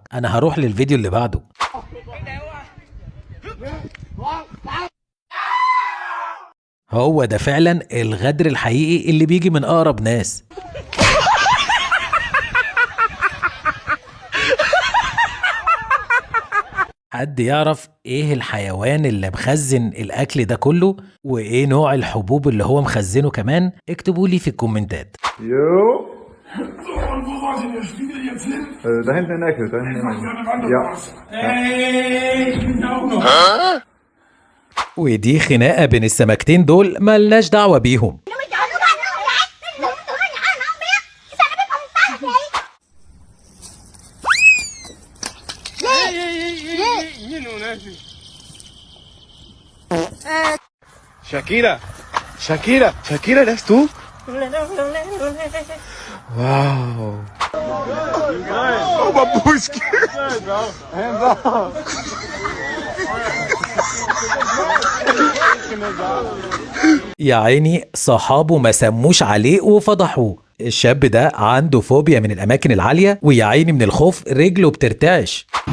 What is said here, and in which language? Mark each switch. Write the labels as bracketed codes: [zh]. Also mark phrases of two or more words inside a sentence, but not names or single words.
[ar] انا هروح للفيديو اللي بعده. هو ده فعلا الغدر الحقيقي اللي بيجي من اقرب ناس. حد يعرف ايه الحيوان اللي مخزن الاكل ده كله، وايه نوع الحبوب اللي هو مخزنه كمان؟ اكتبوا لي في الكومنتات. [de] Jo. Da hinten in der Ecke, da hinten in der Ecke. Ja. [ar] ودي خناقة بين السمكتين دول ملناش دعوة بيهم. [es] Shakira, Shakira, Shakira, ¿eres tú? [en] Wow. Oh, babushki. Hands off. [ar] يا عيني صحابه ما سموش عليه وفضحوه. الشاب ده عنده فوبيا من الأماكن العالية، ويا عيني من الخوف رجله بترتعش.